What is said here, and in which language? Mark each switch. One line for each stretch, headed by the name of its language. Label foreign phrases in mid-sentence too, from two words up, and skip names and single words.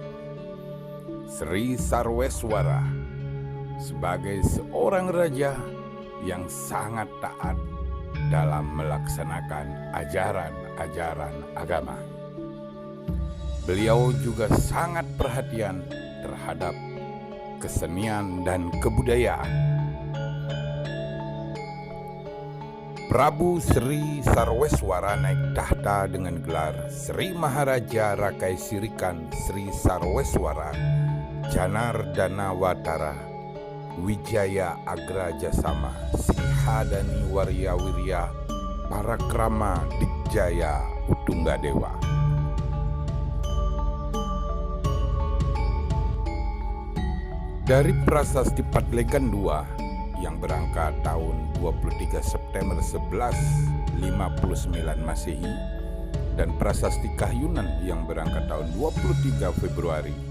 Indonesian: Sri Sarweswara sebagai seorang raja yang sangat taat dalam melaksanakan ajaran-ajaran agama. Beliau juga sangat perhatian terhadap kesenian dan kebudayaan. Prabu Sri Sarweswara naik tahta dengan gelar Sri Maharaja Rakai Sirikan Sri Sarweswara Janardana Watara Wijaya Agrajasama Singhadani Warya Wirya Parakrama Dikjaya Utunggadewa. Dari prasasti Padlegan II yang berangkat tahun 23 September 1159 Masehi dan prasasti Kahyunan yang berangkat tahun 23 Februari